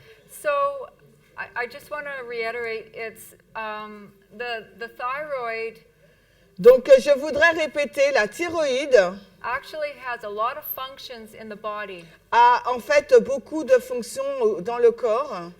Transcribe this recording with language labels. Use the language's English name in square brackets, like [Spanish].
[English] So I just want to reiterate, it's the thyroid. [French] Donc je voudrais répéter, la thyroïde [English] actually has a lot of functions in the body. [French] A en fait beaucoup de fonctions dans le corps.